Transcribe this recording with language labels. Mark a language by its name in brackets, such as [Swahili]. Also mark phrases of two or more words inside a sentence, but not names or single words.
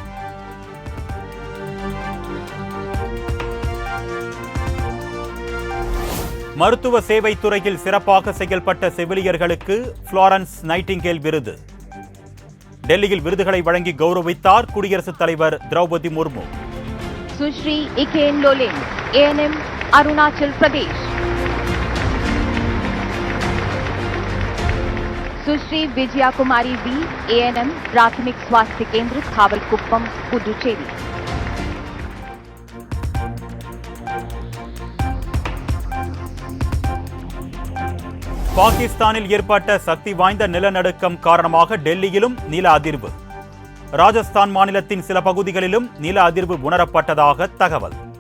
[Tamil] மருத்துவ சேவை துறையில் சிறப்பாக செயல்பட்ட செவிலியர்களுக்கு புளோரன்ஸ் நைட்டிங்கேல் விருது. டெல்லியில் விருதுகளை வழங்கி கௌரவித்தார் குடியரசுத் தலைவர் திரௌபதி முர்மு. [Hindi] सुश्री इकेन लोलिन, ANM, अरुणाचल प्रदेश. सुश्री विजया कुमारी बी, ANM, प्राथमिक स्वास्थ्य केंद्र खावलकुप्पम, पुदुचेरी. [Tamil] பாகிஸ்தானில் ஏற்பட்ட சக்தி வாய்ந்த நிலநடுக்கம் காரணமாக டெல்லியிலும் நில அதிர்வு. ராஜஸ்தான் மாநிலத்தின் சில பகுதிகளிலும் நில அதிர்வு உணரப்பட்டதாக தகவல்.